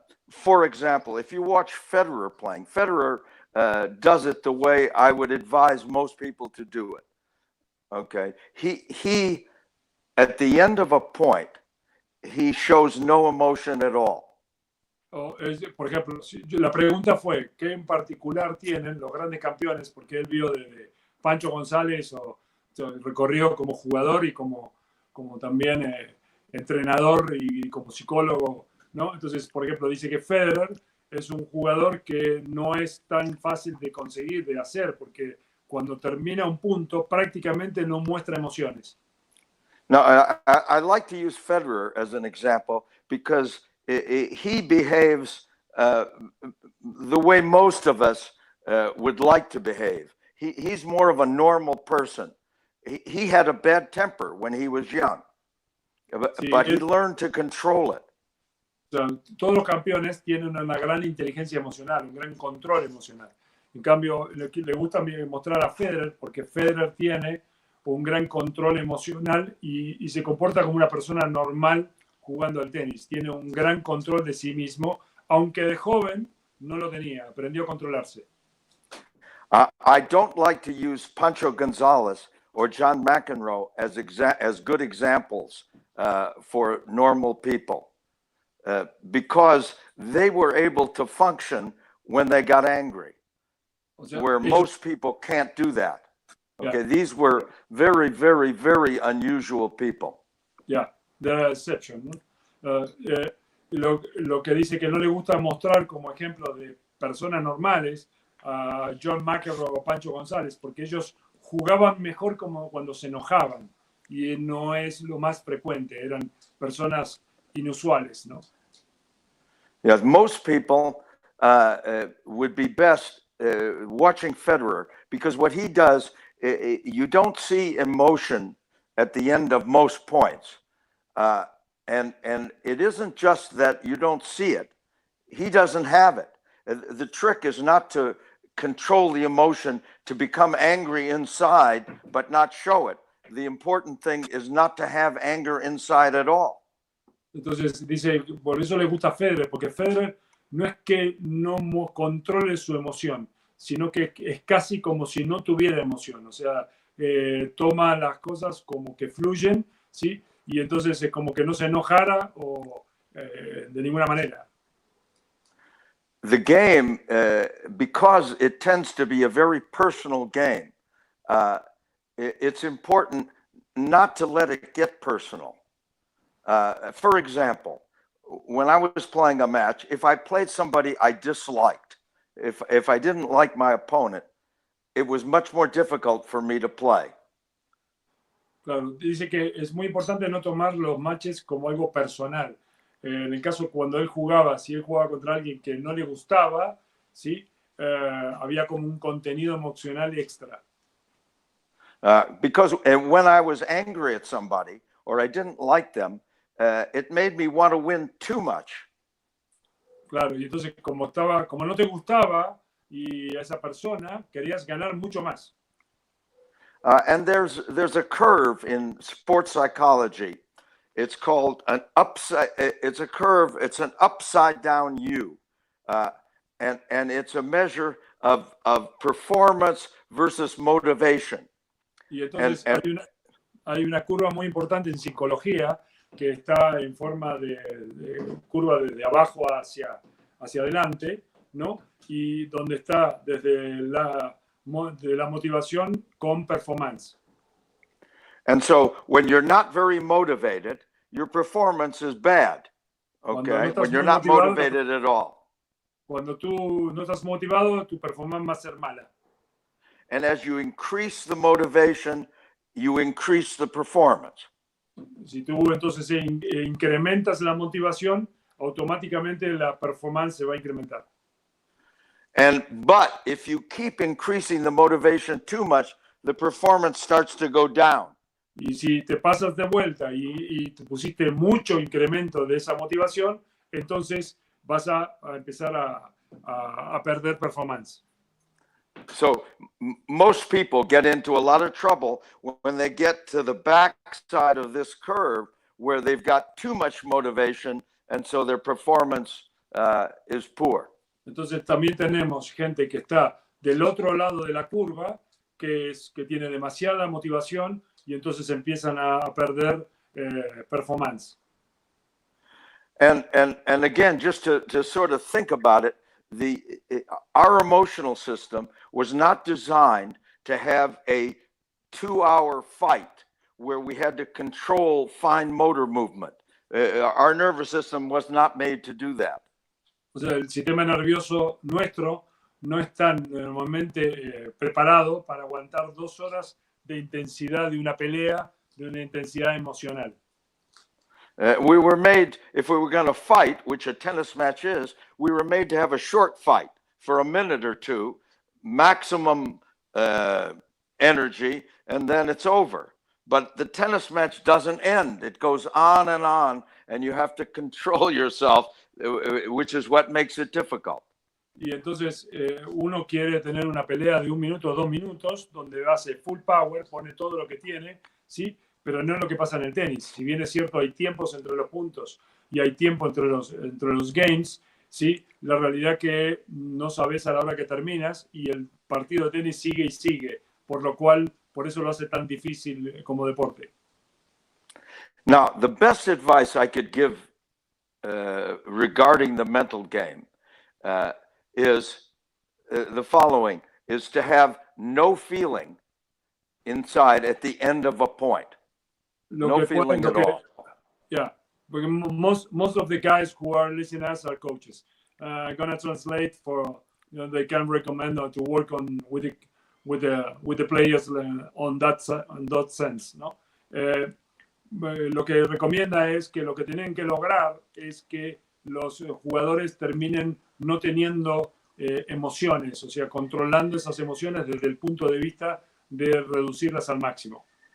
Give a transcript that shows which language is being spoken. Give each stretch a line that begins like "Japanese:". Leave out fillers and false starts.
English: For example, if you watch Federer playing, Federer does it the way I would advise most people to do it. Okay, he at the end of a point, he shows no emotion at all.
Spanish: Por ejemplo, la pregunta fue, ¿qué en particular tienen los grandes campeones? Porque él vio desde Pancho González o recorrido como jugador y como también entrenador y como psicólogo, ¿no? Entonces, por ejemplo, dice que Federer es un jugador que no es tan fácil de conseguir, de hacer, porque cuando termina un punto prácticamente no muestra emociones.
English: Now, I like to use Federer as an example because he behaves the way most of us would like to behave. He's more of a normal person. He had a bad temper when he was young, but he learned to control it.
Spanish: O sea, todos los campeones tienen una gran inteligencia emocional, un gran control emocional. En cambio, le gusta mostrar a Federer porque Federer tiene un gran control emocional y se comporta como una persona normal jugando al tenis. Tiene un gran control de sí mismo, aunque de joven no lo tenía, aprendió a controlarse.
English: I don't like to use Pancho Gonzalez or John McEnroe as good examples for normal people because they were able to function when they got angry, where most people can't do that. Okay, these were very, very, very unusual people. Yeah, the exception.
Spanish: ¿No? Lo que dice que no le gusta mostrar como ejemplo de personas normales a John McEnroe o Pancho González, porque ellos jugaban mejor como cuando se enojaban y no es lo más frecuente, eran personas inusuales, ¿no?
English: Yes, most people would be best watching Federer because what he does, you don't see emotion at the end of most points. And it isn't just that you don't see it. He doesn't have it. The trick is not to control the emotion, to become angry inside, but not show it. The important thing is not to have anger inside at all.
Spanish: Entonces dice, por eso le gusta a Federer, porque Federer no es que no controle su emoción, sino que es casi como si no tuviera emoción. O sea, toma las cosas como que fluyen, ¿sí? Y entonces es como que no se enojara o de ninguna manera.
English: The game, because it tends to be a very personal game, it's important not to let it get personal. For example, when I was playing a match, if I played somebody I disliked, if I didn't like my opponent, it was much more difficult for me to play.
Spanish: Claro, dice que es muy importante no tomar los matches como algo personal. En el caso cuando él jugaba, si él jugaba contra alguien que no le gustaba, ¿sí? Había como un contenido emocional extra.
English: Because when I was angry at somebody or I didn't like them, it made me want to win too much.
Spanish: Claro, y entonces como no te gustaba y a esa persona querías ganar mucho más.
English: And there's a curve in sports psychology. It's called an upside. It's a curve. It's an upside down U, and it's a measure of performance versus motivation.
Spanish: Y entonces hay una curva muy importante en psicología que está en forma de curva de abajo hacia adelante, ¿no? Y donde está desde de la motivación con performance.
English: And so when you're not very motivated, your performance is bad. Okay? When you're not motivated at all.
Spanish: Cuando tú no estás motivado, tu performance va a ser mala.
English: And as you increase the motivation, you increase the performance.
Spanish: Si tú entonces incrementas la motivación, automáticamente la performance se va a incrementar.
English: But if you keep increasing the motivation too much, the performance starts to go down.
Spanish: Y si te pasas de vuelta y te pusiste mucho incremento de esa motivación, entonces vas a empezar a perder performance.
English: So most people get into a lot of trouble when they get to the back side of this curve where they've got too much motivation and so their performance is poor.
Spanish: Entonces también tenemos gente que está del otro lado de la curva, que tiene demasiada motivación y entonces empiezan a perder performance.
English: And again, just to sort of think about it, our emotional system was not designed to have a 2-hour fight where we had to control fine motor movement. Our nervous system was not made to do that.
Spanish: O sea, el sistema nervioso nuestro no está normalmente preparado para aguantar 2 horas de intensidad de una pelea, de una intensidad emocional.
English: We were made, if we were going to fight, which a tennis match is, we were made to have a short fight for a minute or two, maximum energy, and then it's over. But the tennis match doesn't end. It goes on, and you have to control yourself, which is what makes it difficult.
Spanish: Y entonces uno quiere tener una pelea de 1 minuto o 2 minutos, donde hace
English: full power,
Spanish: pone todo lo que tiene, ¿sí? Pero no es lo que pasa en el tenis. Si bien es cierto, hay tiempos entre los puntos y hay tiempo entre los games, ¿sí? La realidad es que no sabes a la hora que terminas y el partido de tenis sigue y sigue, por eso lo hace tan difícil como deporte.
English: Now, the best advice I could give regarding the mental game is the following, is to have no feeling inside at the end of a point. No feeling at all. Yeah, because most of the guys who are listening to us are coaches. I'm gonna translate for they can recommend to work on with the players on that sense,
Spanish: ¿no? Lo que recomienda es que lo que tienen que lograr es que los jugadores terminen no teniendo emociones, o sea, controlando esas emociones desde el punto de vista de reducirlas al máximo.